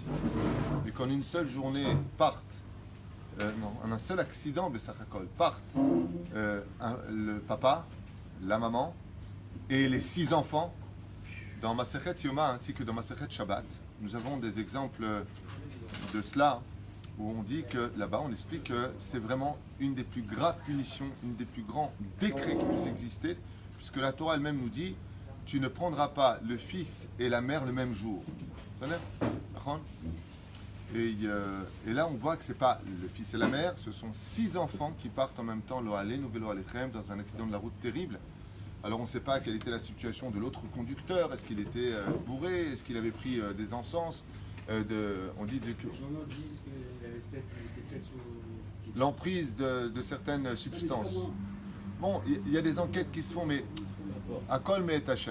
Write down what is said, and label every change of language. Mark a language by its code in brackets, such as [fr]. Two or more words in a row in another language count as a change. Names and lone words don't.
[fr] Et qu'en une seule journée partent, en un seul accident, partent le papa, la maman et les 6 enfants, dans [he] מסכת יומא [fr] ainsi que dans [he] מסכת שבת, [fr] nous avons des exemples de cela, où on dit que là-bas, on explique que c'est vraiment une des plus graves punitions, une des plus grands décrets qui puissent exister, puisque la Torah elle-même nous dit tu ne prendras pas le fils et la mère le même jour. Et là, on voit que c'est pas le fils et la mère, ce sont 6 enfants qui partent en même temps, [he] לא עלינו ולא עליכם, [fr] dans un accident de la route terrible. Alors on ne sait pas quelle était la situation de l'autre conducteur, est-ce qu'il était bourré, est-ce qu'il avait pris des encens. On dit Les journaux disent qu'il était peut-être sous l'emprise de certaines substances. Bon, il y a des enquêtes qui se font, mais à [he] כל מאת השם.